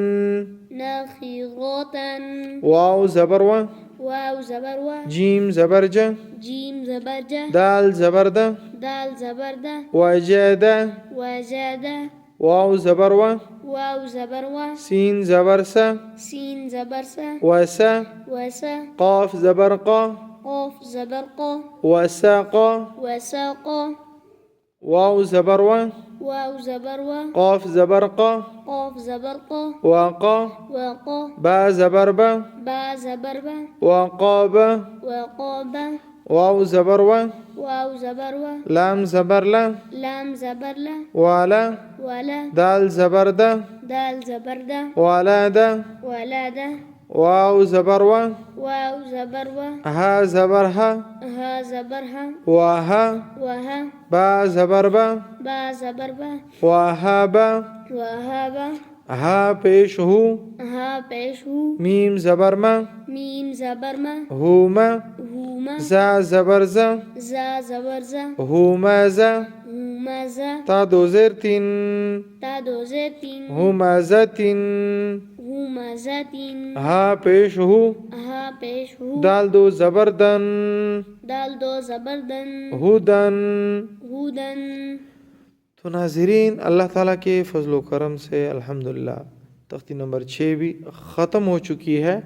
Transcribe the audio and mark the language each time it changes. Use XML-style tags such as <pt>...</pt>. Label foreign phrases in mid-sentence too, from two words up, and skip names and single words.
<ar>ناخيراتا</ar> <ur>واو زبر و واو زبر و جيم زبر جا جيم زبر جا دال زبر دا دال زبر دا</ur> <ar>وجادا وجادا</ar> <ur>واو زبر و واو زبر و سين زبر سا سين زبر سا</ur> <ar>وسا وسا</ar> <ur>قاف زبر قا قاف زبر قا</ur> <ar>وساقا وساقا</ar> <ur>واو زبر و واو زبر و قاف زبر قا قاف زبر قا</ur> <ar>وقا وقا</ar> <ur>با زبر با با زبر با</ur> <ar>وقابا وقابا</ar> <ur>واو زبر و واو زبر و لام زبر لا لام زبر لا</ur> <ar>ولا ولا</ar> <ur>دال زبر دا دال زبر دا</ur> <ar>ولا دا ولا دا</ar> <ur>واو زبر و واو زبر و ها زبر ها ها زبر ها</ur> <ar>وها وها</ar> <ur>با زبر با با زبر با</ur> <ar>وهابا وهابا</ar> <ur>ها پیش هو ها پیش هو ميم زبر ما ميم زبر ما</ur> <ar>هما هوما</ar> <ur>زا زبر زا زا زبر زا</ur> <ar>هما زا هوما زا</ar> <ur>تا دو زير تين تا دو زير تين</ur> <ar>هما زاتين همزة</ar> <ur>ہا پیش ہو ها پیش ہو دال دو زبردن دال دو زبردن</ur> <ar>ہدن. هودن.</ar> <ur>تو ناظرین اللہ تعالیٰ کے فضل و کرم سے الحمدللہ تختی نمبر 6 بھی ختم ہو چکی ہے.</ur>